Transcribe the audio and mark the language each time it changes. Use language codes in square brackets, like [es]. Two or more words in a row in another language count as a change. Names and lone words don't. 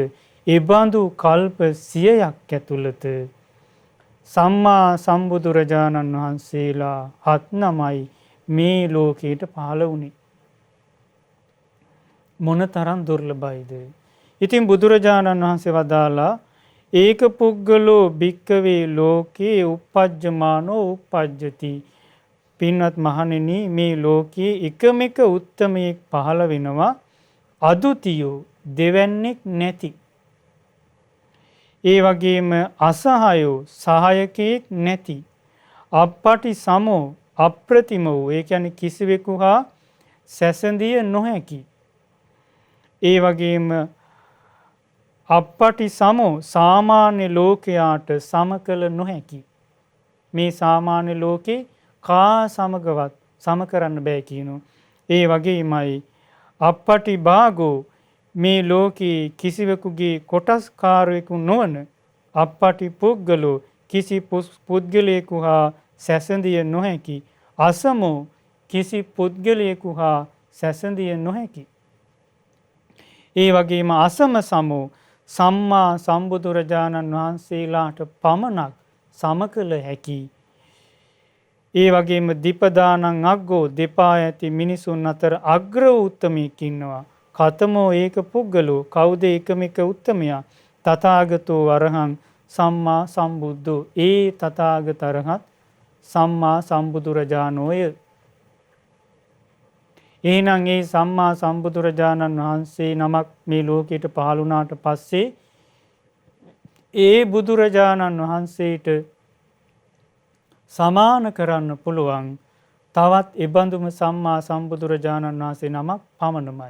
[si] ඒ බඳු කල්ප 100ක් ඇතුළත සම්මා සම්බුදුරජාණන් වහන්සේලා 7 නමයි මේ ලෝකයට පහළ වුණේ. මොනතරම් දුර්ලභයිද? ඉතින් බුදුරජාණන් වහන්සේ වදාලා [pi] ඒක පුද්ගලෝ භික්කවේ ලෝකේ uppajjamaano uppajjati. [si] පින්වත් මහණෙනි, මේ ලෝකයේ එකම එක උත්තමයෙක් පහළ වෙනවා, අදුතියෝ, දෙවන්නේක් නැති. ඒ වගේම අසහයෝ, සහායකයෙක් නැති. [pi] අප්පටි සමෝ, [si] අප්‍රතිම වූ, ඒ කියන්නේ කිසිවෙකු හා සැසඳිය නොහැකි. ඒ වගේම [pi] අප්පටි සමෝ, [si] සාමාන්‍ය ලෝකයාට සම කළ නොහැකි. මේ සාමාන්‍ය ලෝකේ කා සමගවත් සම කරන්න බෑ කියනවා. ඒ වගේමයි [pi] අප්පටි භාගෝ, [si] මේ ලෝකේ කිසිවෙකුගේ කොටස්කාරයෙකු නොවන. [pi] අප්පටි පුද්ගලෝ, [si] කිසි පුද්ගලයෙකු හා සැසඳිය නොහැකි. අසමෝ, කිසි පුද්ගලයෙකු හා සැසඳිය නොහැකි. ඒ වගේම [pi] අසම සමෝ, [si] සම්මා සම්බුදුරජාණන් වහන්සේලාට පමණක් සම කළ හැකි. ඒ වගේම [pi] දීපදානං අග්ගෝ, [si] දෙපා ඇති මිනිසුන් අතර අග්‍ර වූ උත්තමයෙක් ඉන්නවා. [pi] කතමෝ ඒක පුද්ගලෝ, [si] කවුද එකම එක උත්තමයා? [pi] තථාගතෝ අරහං සම්මා සම්බුද්ධෝ, [si] ඒ තථාගත අරහත් සම්මා සම්බුදුරජාණෝය. එහෙනම් ඒ සම්මා සම්බුදුරජාණන් වහන්සේ නමක් මේ ලෝකයට පහළ වුණාට පස්සේ ඒ බුදුරජාණන් වහන්සේට සමාන කරන්න පුළුවන් තවත් එබඳුම සම්මා සම්බුදුරජාණන් වහන්සේ නමක් පමණමයි.